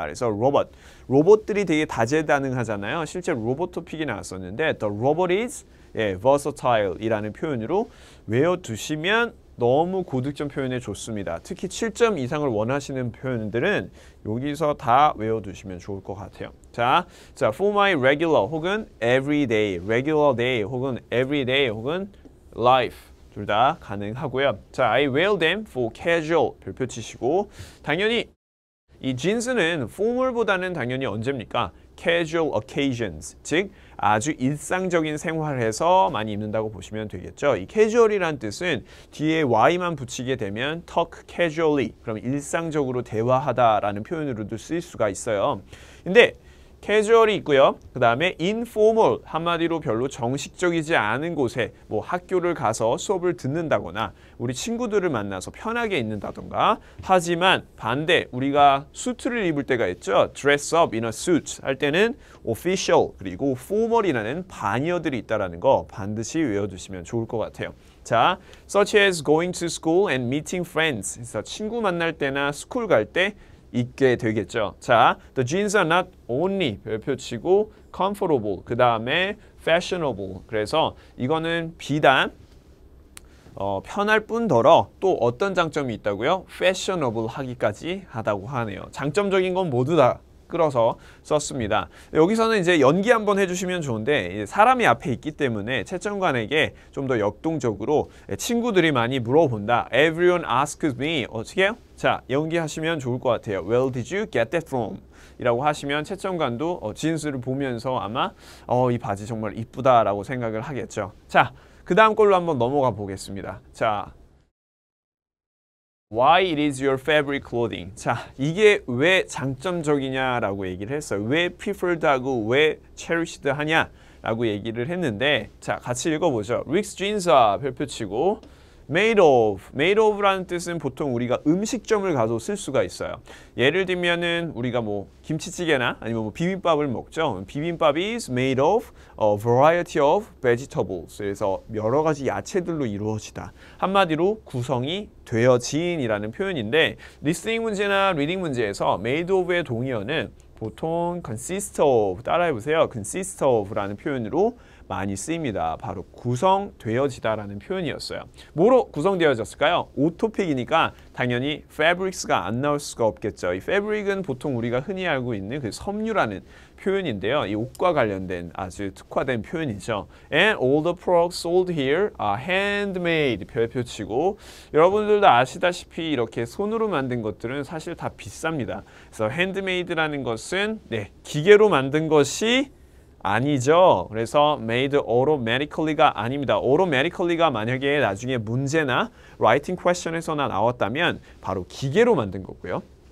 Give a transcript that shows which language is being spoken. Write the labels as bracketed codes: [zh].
[ko] 그래서 로봇들이 되게 다재다능하잖아요. 실제 로봇 토픽이 나왔었는데 [en] The robot is versatile [ko] 이라는 표현으로 외워두시면 너무 고득점 표현에 좋습니다. 특히 7점 이상을 원하시는 표현들은 여기서 다 외워두시면 좋을 것 같아요. [en] 자, for my regular 혹은 everyday, regular day 혹은 everyday 혹은 life [ko] 둘 다 가능하고요. 자, [en] I wear them for casual [ko] 별표 치시고 당연히 이 진스는 formal보다는 당연히 언제입니까? [en] casual occasions, [ko] 즉 아주 일상적인 생활에서 많이 입는다고 보시면 되겠죠. 이 casual이란 뜻은 뒤에 y만 붙이게 되면 [en] talk casually, [ko] 그럼 일상적으로 대화하다라는 표현으로도 쓰일 수가 있어요. 근데 캐주얼이 있고요. 그 다음에 informal, 한마디로 별로 정식적이지 않은 곳에 뭐 학교를 가서 수업을 듣는다거나 우리 친구들을 만나서 편하게 있는다던가 하지만 반대 우리가 수트를 입을 때가 있죠. [en] dress up in a suit [ko] 할 때는 official 그리고 formal이라는 반의어들이 있다는 거 반드시 외워두시면 좋을 것 같아요. [en] 자, such as going to school and meeting friends. [ko] 그래서 친구 만날 때나 스쿨 갈 때 입게 되겠죠. [en] 자, the jeans are not only [ko] 별표 치고 [en] comfortable 그 다음에 fashionable. [ko] 그래서 이거는 비단 편할 뿐더러 또 어떤 장점이 있다고요? fashionable 하기까지 하다고 하네요. 장점적인 건 모두 다 끌어서 썼습니다. 여기서는 이제 연기 한번 해주시면 좋은데 사람이 앞에 있기 때문에 채점관에게 좀 더 역동적으로 친구들이 많이 물어본다. [en] Everyone asks me. [ko] 어떻게 해요? 자, 연기하시면 좋을 것 같아요. [en] Where did you get that from? [ko] 이라고 하시면 채점관도 진수를 보면서 아마 이 바지 정말 이쁘다라고 생각을 하겠죠. 자, 그 다음 걸로 한번 넘어가 보겠습니다. [en] 자, Why it is your favorite clothing. [ko] 자, 이게 왜 장점적이냐라고 얘기를 했어요. 왜 preferred하고 왜 cherished 하냐라고 얘기를 했는데 자, 같이 읽어보죠. [en] Rick's jeans are [ko] 별표 치고 made of라는 뜻은 보통 우리가 음식점을 가도 쓸 수가 있어요. 예를 들면은 우리가 뭐 김치찌개나 아니면 뭐 비빔밥을 먹죠. [en] 비빔밥이 is made of a variety of vegetables. [ko] 그래서 여러 가지 야채들로 이루어지다. 한마디로 구성이 되어진이라는 표현인데 리스닝 문제나 리딩 문제에서 made of의 동의어는 보통 consist of 따라해보세요. consist of라는 표현으로 많이 쓰입니다. 바로 구성되어지다라는 표현이었어요. 뭐로 구성되어졌을까요? 옷 토픽이니까 당연히 fabrics가 안 나올 수가 없겠죠. 이 fabric은 보통 우리가 흔히 알고 있는 그 섬유라는 표현인데요. 이 옷과 관련된 아주 특화된 표현이죠. [en] And all the products sold here are handmade. [ko] 별표 치고 여러분들도 아시다시피 이렇게 손으로 만든 것들은 사실 다 비쌉니다. 그래서 handmade라는 것은 기계로 만든 것이 아니죠. 그래서 made automatically가 아닙니다. automatically가 만약에 나중에 문제나 writing question에서나 나왔다면 바로 기계로 만든 거고요.